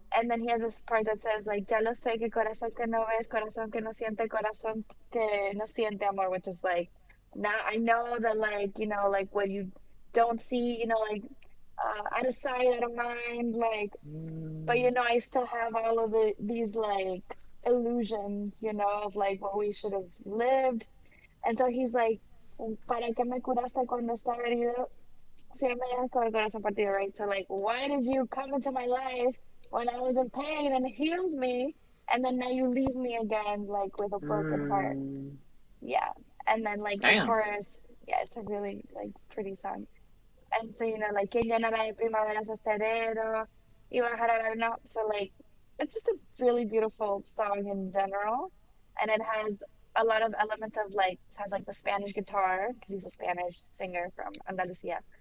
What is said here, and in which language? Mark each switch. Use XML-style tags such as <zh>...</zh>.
<en>And then he has this part that says like</en> <es>ya lo sé que corazón que no ves, corazón que no siente, corazón que no siente amor,</es> <en>which is like, now I know that like like what you don't see, like out of sight, out of mind, like, but mm, I still have all of these like illusions, of like what we should have lived. And so he's like,</en> <es>¿para qué me curaste cuando estaba herido? Si me dejas con el corazón partido,</es> <en>right? So like, why did you come into my life when I was in pain and healed me, and then now you leave me again, like with a broken heart? mm. Yeah. And then like the Damn. chorus, yeah, it's a really like pretty song. And so like,</en> <es>¿quién llenará de primaveras este enero? Y bajará la no.</es> <en>So like, it's just a really beautiful song in general, and it has a lot of elements of like, it has like the Spanish guitar because he's a Spanish singer from Andalusia.</en>